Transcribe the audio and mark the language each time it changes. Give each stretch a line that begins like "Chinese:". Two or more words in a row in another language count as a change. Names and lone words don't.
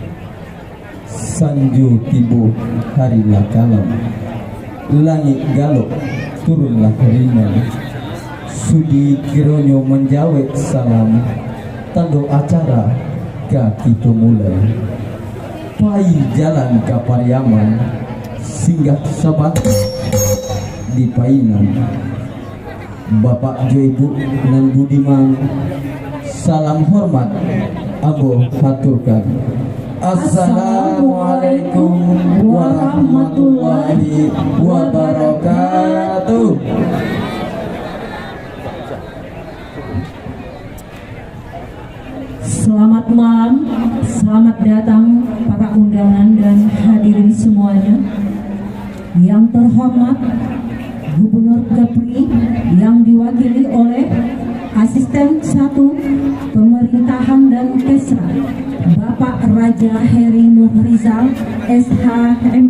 Minangkabau: Sanju tibu harilah kalam, langit galuk turunlah ringan, sudi kironyo menjawab salam, tando acara kaki itu mulai, pai jalan ke Pariaman, singgah sabat di Painan. Bapak Ibu nan Budiman, salam hormat Abo haturkan.
Arabic: السلام عليكم ورحمة الله وبركاته.
Indonesian: Selamat malam, selamat datang para undangan dan hadirin semuanya. Yang terhormat Gubernur Kepri yang diwakili oleh Asisten 1 Pemerintahan dan Kesra Bapak Raja Heri Nurrizal SHMH.